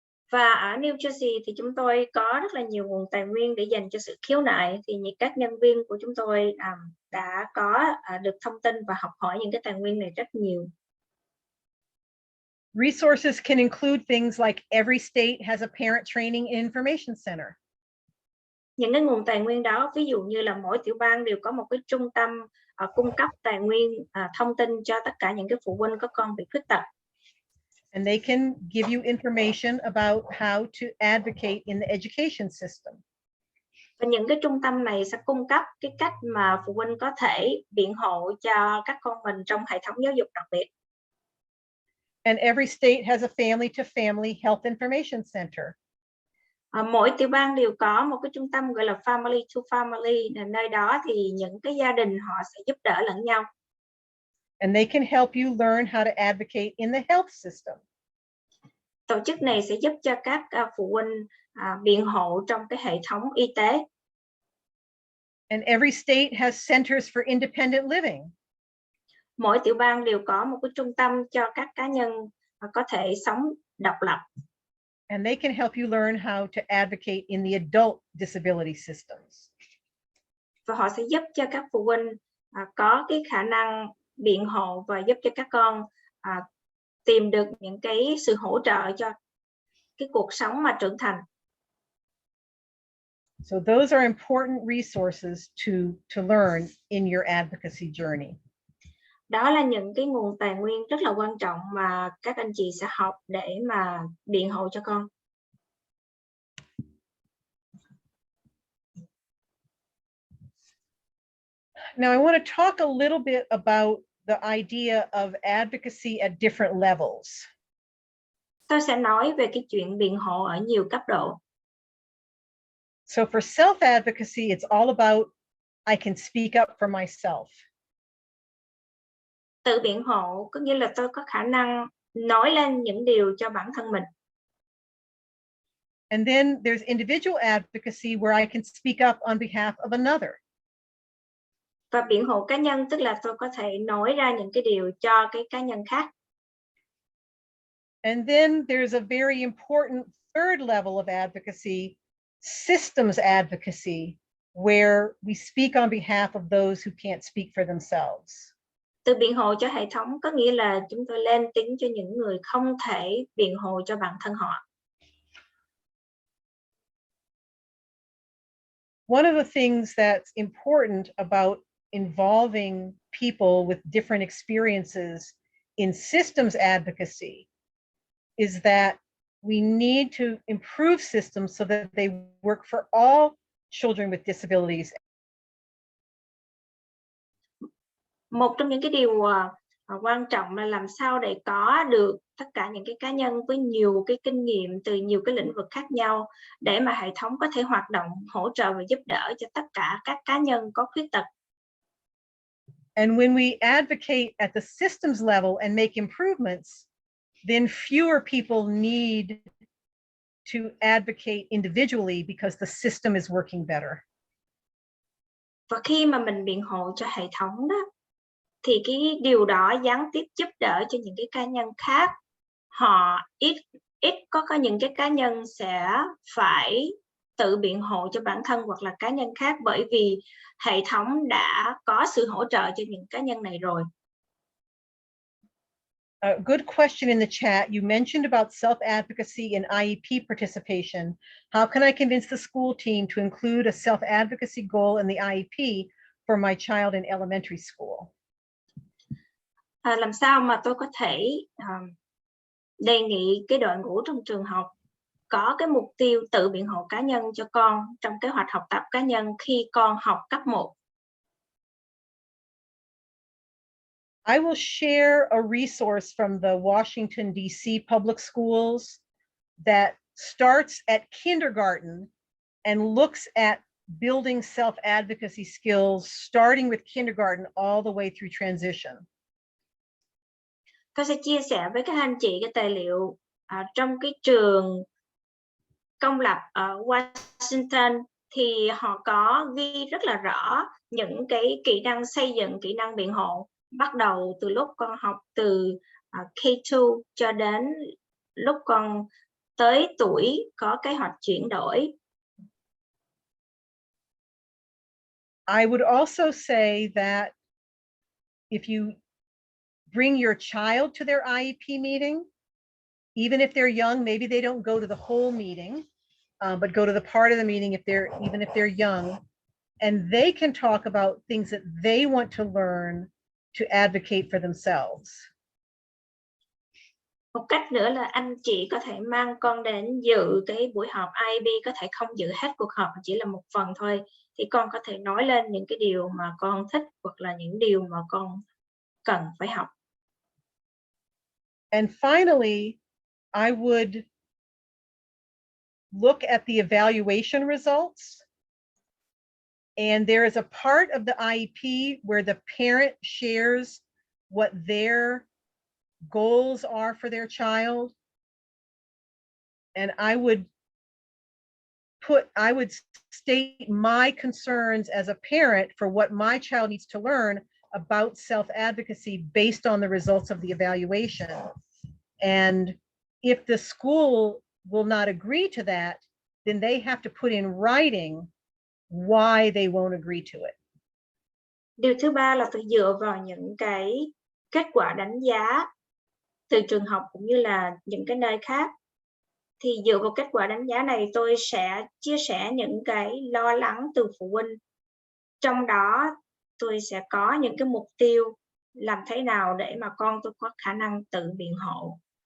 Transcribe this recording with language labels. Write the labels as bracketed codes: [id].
[vi] Và ở New Jersey thì chúng tôi có rất là nhiều nguồn tài nguyên để dành cho sự khiếu nại, thì các nhân viên của chúng tôi đã có được thông tin và học hỏi những cái tài nguyên này rất nhiều. [en] Resources can include things like every state has a parent training and information center. [vi] Những cái nguồn tài nguyên đó, ví dụ như là mỗi tiểu bang đều có một cái trung tâm cung cấp tài nguyên thông tin cho tất cả những cái phụ huynh có con bị khuyết tật. [en] And they can give you information about how to advocate in the education system. [vi] Và những cái trung tâm này sẽ cung cấp cái cách mà phụ huynh có thể biện hộ cho các con mình trong hệ thống giáo dục đặc biệt. [en] And every state has a family-to-family health information center. [vi] Mỗi tiểu bang đều có một cái trung tâm gọi là family to family, nơi đó thì những cái gia đình họ sẽ giúp đỡ lẫn nhau. [en] And they can help you learn how to advocate in the health system. [vi] Tổ chức này sẽ giúp cho các phụ huynh biện hộ trong cái hệ thống y tế. [en] And every state has centers for independent living. [vi] Mỗi tiểu bang đều có một cái trung tâm cho các cá nhân có thể sống độc lập. [en] And they can help you learn how to advocate in the adult disability systems. [vi] Và họ sẽ giúp cho các phụ huynh có cái khả năng biện hộ và giúp cho các con tìm được những cái sự hỗ trợ cho cái cuộc sống mà trưởng thành. [en] So those are important resources to learn in your advocacy journey. [vi] Đó là những cái nguồn tài nguyên rất là quan trọng mà các anh chị sẽ học để mà biện hộ cho con. [en] Now I want to talk a little bit about the idea of advocacy at different levels. [vi] Tôi sẽ nói về cái chuyện biện hộ ở nhiều cấp độ. [en] So for self-advocacy, it's all about I can speak up for myself. [vi] Tự biện hộ có nghĩa là tôi có khả năng nói lên những điều cho bản thân mình. [en] And then there's individual advocacy where I can speak up on behalf of another. [vi] Và biện hộ cá nhân tức là tôi có thể nói ra những cái điều cho cái cá nhân khác. [en] And then there's a very important third level of advocacy, systems advocacy, where we speak on behalf of those who can't speak for themselves. [vi] Từ biện hộ cho hệ thống có nghĩa là chúng tôi lên tiếng cho những người không thể biện hộ cho bản thân họ. [en] One of the things that's important about involving people with different experiences in systems advocacy is that we need to improve systems so that they work for all children with disabilities. [vi] Một trong những cái điều quan trọng là làm sao để có được tất cả những cái cá nhân với nhiều cái kinh nghiệm từ nhiều cái lĩnh vực khác nhau để mà hệ thống có thể hoạt động hỗ trợ và giúp đỡ cho tất cả các cá nhân có khuyết tật. [en] And when we advocate at the systems level and make improvements, then fewer people need to advocate individually because the system is working better. [vi] Và khi mà mình biện hộ cho hệ thống đó, thì cái điều đó gián tiếp giúp đỡ cho những cái cá nhân khác. Họ ít có những cái cá nhân sẽ phải tự biện hộ cho bản thân hoặc là cá nhân khác bởi vì hệ thống đã có sự hỗ trợ cho những cá nhân này rồi. [en] A good question in the chat. You mentioned about self-advocacy and IEP participation. How can I convince the school team to include a self-advocacy goal in the IEP for my child in elementary school? [vi] Làm sao mà tôi có thể đề nghị cái đội ngũ trong trường học có cái mục tiêu tự biện hộ cá nhân cho con trong kế hoạch học tập cá nhân khi con học cấp 1? [en] I will share a resource from the Washington, D.C. public schools that starts at kindergarten and looks at building self-advocacy skills, starting with kindergarten all the way through transition. [vi] Tôi sẽ chia sẻ với các anh chị cái tài liệu trong cái trường công lập ở Washington thì họ có ghi rất là rõ những cái kỹ năng xây dựng, kỹ năng biện hộ bắt đầu từ lúc con học từ K2 cho đến lúc con tới tuổi có kế hoạch chuyển đổi. [en] I would also say that if you bring your child to their IEP meeting, even if they're young, maybe they don't go to the whole meeting, but go to the part of the meeting even if they're young, and they can talk about things that they want to learn to advocate for themselves. [vi] Một cách nữa là anh chị có thể mang con đến dự cái buổi họp IEP, có thể không dự hết cuộc họp, chỉ là một phần thôi, thì con có thể nói lên những cái điều mà con thích hoặc là những điều mà con cần phải học. [en] And finally, I would look at the evaluation results. And there is a part of the IEP where the parent shares what their goals are for their child. And I would state my concerns as a parent for what my child needs to learn about self-advocacy based on the results of the evaluation. And if the school will not agree to that, then they have to put in writing why they won't agree to it. [vi] Điều thứ ba là phải dựa vào những cái kết quả đánh giá từ trường học cũng như là những cái nơi khác. Thì dựa vào kết quả đánh giá này tôi sẽ chia sẻ những cái lo lắng từ phụ huynh. Trong đó tôi sẽ có những cái mục tiêu làm thế nào để mà con tôi có khả năng tự biện hộ.